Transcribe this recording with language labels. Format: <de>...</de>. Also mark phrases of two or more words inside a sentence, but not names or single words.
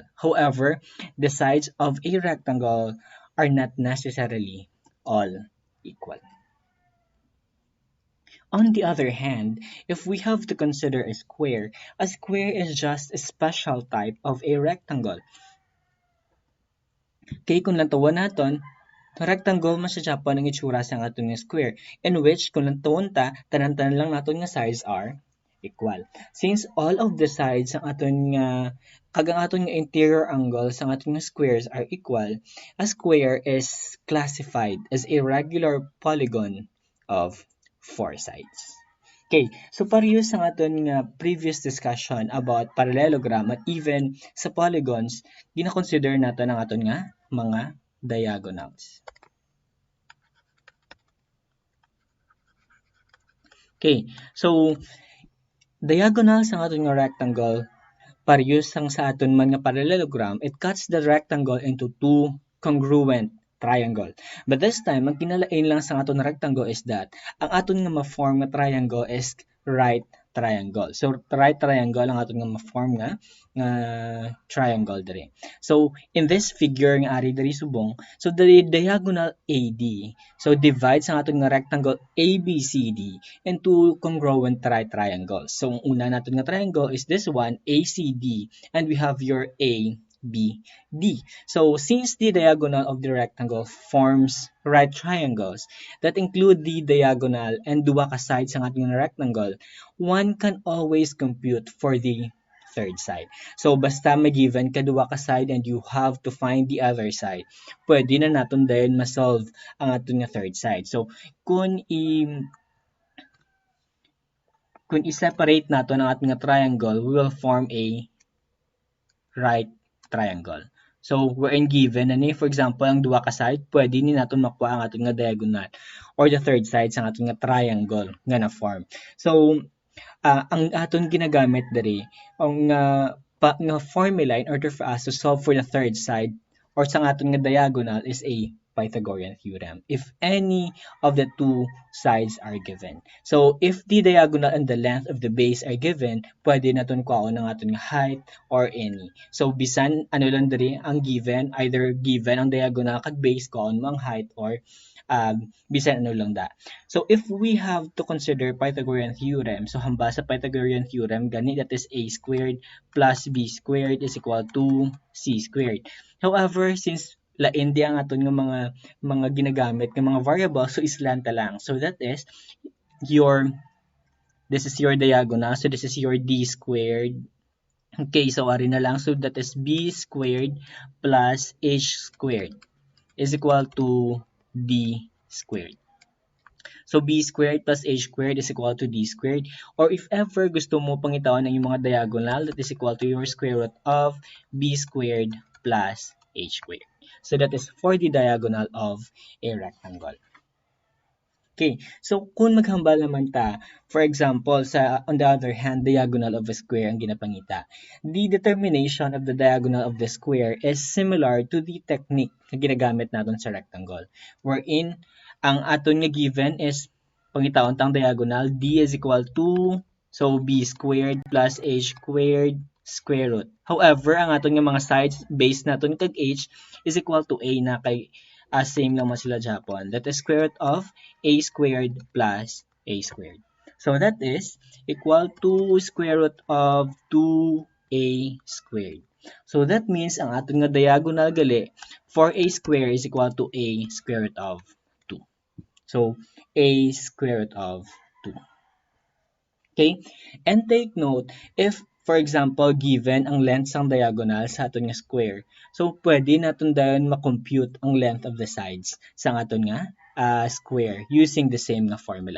<en>However, the sides of a rectangle are not necessarily all equal. On the other hand, if we have to consider a square is just a special type of a rectangle.</en> <hil>Kaya kung lantawan naton, rectangle man siya Japan ang itsura sa aton nga square,</hil> <en>in which</en> <hil>kung lantawan ta, tanan-tanan lang naton nga</hil> <en>sides are equal. Since all of the sides</en> <hil>ang aton nga kagang aton nga</hil> <en>interior angles</en> <hil>ang aton nga</hil> <en>squares are equal, a square is classified as a regular polygon of four sides.</en> <hil>Okay, so parehas sa aton nga</hil> <en>previous discussion about parallelogram</en> <hil>at even sa polygons, gina-consider natin ang aton nga mga diagonals.</hil> <en>Okay, so diagonals</en> <hil>ang aton nga</hil> <en>rectangle,</en> <hil>parehas sang sa aton man nga</hil> <en>parallelogram, it cuts the rectangle into two congruent triangle. But this time,</en> <hil>ang kinalain lang sa aton rectangle</hil> <en>is that</en> <hil>ang aton nga ma-form nga triangle</hil> <en>is right triangle. So right triangle</en> <hil>ang aton nga ma-form nga triangle diri.</hil> <en>So in this figure</en> <hil>nga ari diri subong,</hil> <en>so the diagonal AD, so divides</en> <hil>ang aton nga</hil> <en>rectangle ABCD into congruent triangles. So</en> <hil>ang una naton nga</hil> <en>triangle is this one ACD, and we have your A B, D. So since the diagonal of the rectangle forms right triangles that include the diagonal and</en> <hil>duwa ka</hil> <en>sides</en> <tl>ng ating</tl> <en>rectangle, one can always compute for the third side. So</en> <hil>basta may</hil> <en>given</en> <hil>ka duwa ka</hil> <en>side and you have to find the other side,</en> <hil>pwede na naton dayon ma-solve ang ating</hil> <en>third side.</en> <hil>So kung i-separate nato ang ating triangle,</hil> <en>we will form a right triangle. So, wherein given, for example,</en> <hil>ang duwa ka side, pwede ni natin makuha ang ating nga diagonal</hil> <en>or the third side</en> <hil>sa ating nga triangle nga na form.</hil> <en>So,</en> <hil>ang aton ginagamit diri ang nga</hil> <en>formula in order for us to solve for the third side or</en> <hil>sa aton nga</hil> <en>diagonal is a Pythagorean Theorem if any of the two sides are given. So, if the diagonal and the length of the base are given,</en> <hil>pwede naton kuhaon ang aton nga height</hil> <en>or any. So,</en> <hil>bisan ano lang diri ang given, either given ang diagonal kag base kuhaon mo ang height or bisan ano lang da.</hil> <en>So, if we have to consider Pythagorean Theorem, so</en> <hil>hamba sa</hil> <en>Pythagorean Theorem, gani that is a squared plus b squared is equal to c squared. However, since</en> <hil>lain di ang aton nga mga ginagamit nga mga variables, so islanta lang.</hil> <en>So that is this is your diagonal, so this is your d squared. Okay, so</en> <hil>ari na lang,</hil> <en>so that is b squared plus h squared is equal to d squared. So b squared plus h squared is equal to d squared. Or if ever</en> <hil>gusto mo pangitawan ng yung mga</hil> <en>diagonal, that is equal to your square root of b squared plus h squared. So that is for the diagonal of a rectangle. Okay, so</en> <hil>kung maghambal naman ta,</hil> <en>for example, on the other hand, diagonal of a square</en> <hil>ang ginapangita.</hil> <en>The determination of the diagonal of the square is similar to the technique</en> <tl>na ginagamit natin sa</tl> <en>rectangle, wherein</en> <hil>ang aton nga</hil> <en>given is</en> <hil>pangitaon tang</hil> <en>diagonal, d is equal to, so b squared plus h squared square root. However,</en> <hil>ang aton nga mga sides, base naton kag h</hil> <en>is equal to</en> <hil>a na kay same lang man sila Japon.</hil> <en>That is square root of a squared plus a squared. So that is equal to square root of 2a squared. So that means</en> <hil>ang aton nga</hil> <en>diagonal gali for a square is equal to a square root of 2. So, a square root of 2. Okay? And take note, if for example, given</en> <hil>ang length sang</hil> <en>diagonal</en> <hil>sa aton nga</hil> <en>square,</en> <hil>so pwede naton dayon ma-compute ang</hil> <en>length of the sides</en> <hil>sa aton nga</hil> <en>square using the same nga formula.</en>